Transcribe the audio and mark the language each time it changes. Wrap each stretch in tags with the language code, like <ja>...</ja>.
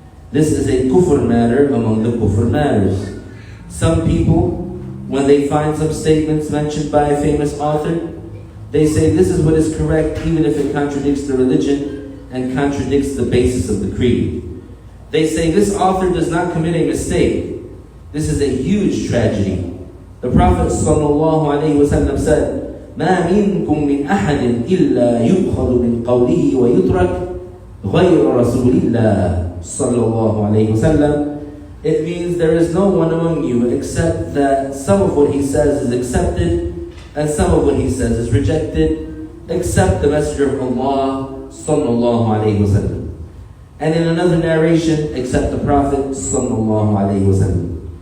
<en>This is a kufr matter among the kufr matters. Some people, when they find some statements mentioned by a famous author, they say this is what is correct even if it contradicts the religion and contradicts the basis of the creed. They say this author does not commit a mistake. This is a huge tragedy. The Prophet ﷺ said,</en> <ar>"ما منكم من أحد إلا يؤخذ من قوله ويترك غير رسول الله صلى الله عليه وسلم."</ar> <en>It means there is no one among you except that some of what he says is accepted and some of what he says is rejected, except the Messenger of Allah sallallahu alayhi wasallam. And in another narration, except the Prophet sallallahu alayhi wasallam.</en>